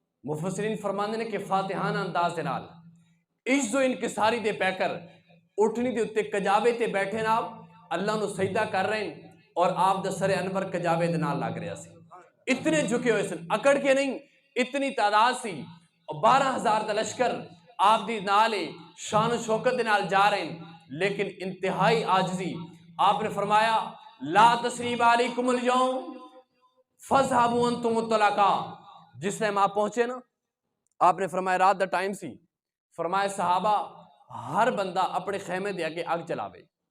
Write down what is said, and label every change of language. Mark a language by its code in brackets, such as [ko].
[pa] مفسرین فرماندے نے کہ فاتحانہ انداز دے نال عجز و انکساری دے پے کر اٹھنی دے اتے کجاوے تے بیٹھے نا اللہ نو سجدہ کر رہے ہیں اور آپ دا سر انور کجاوے دے نال لگ رہا سی. اتنے جھکے ہوئے سن، اکڑ کے نہیں، اتنی تعداد سی. اور 12,000 دا لشکر آپ دی نالے شان و شوکت دے نال جا رہے ہیں، لیکن انتہائی عاجزی. [ar] آپ نے فرمایا لا تثریب علیکم اليوم فاذهبوا انتم الطلقاء. [pa] جس ٹائم آپ پہنچے نا آپ نے فرمایا رات دا ٹائم سی، فرمایا صحابہ ہر بندہ اپنے خیمے دے آگے آگ چلاوے.